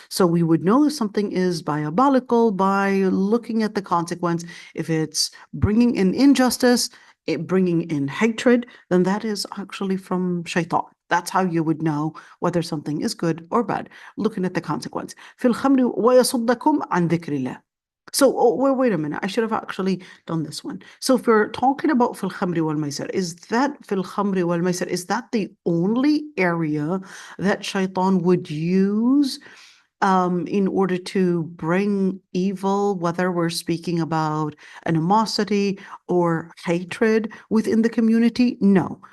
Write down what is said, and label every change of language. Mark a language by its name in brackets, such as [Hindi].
[English] So we would know if something is diabolical by looking at the consequence. If it's bringing in injustice, bringing in hatred, then that is actually from shaitan. That's how you would know whether something is good or bad, looking at the consequence. [Arabic] في الخمر ويصدكم عن ذكر الله. [English] So, wait a minute. I should have actually done this one. So, if we're talking about fil khamri wal maisir, is that fil khamri wal maisir, is that the only area that shaitan would use in order to bring evil, whether we're speaking about animosity or hatred within the community? No.